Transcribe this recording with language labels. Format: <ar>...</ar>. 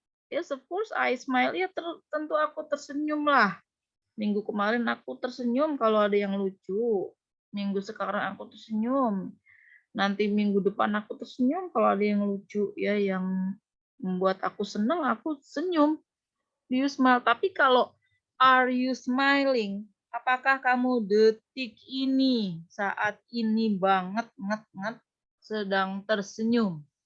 <en>Yes, of course I smile.</en> <id>Ya tentu aku tersenyum lah. Minggu kemarin aku tersenyum kalau ada yang lucu. Minggu sekarang aku tersenyum. Nanti minggu depan aku tersenyum kalau ada yang lucu ya, yang membuat aku senang, aku senyum.</id> <en>Do you smile?</en> <id>Tapi kalau</id> <en>are you smiling?</en> <id>Apakah kamu detik ini, saat ini banget, sedang tersenyum?</id>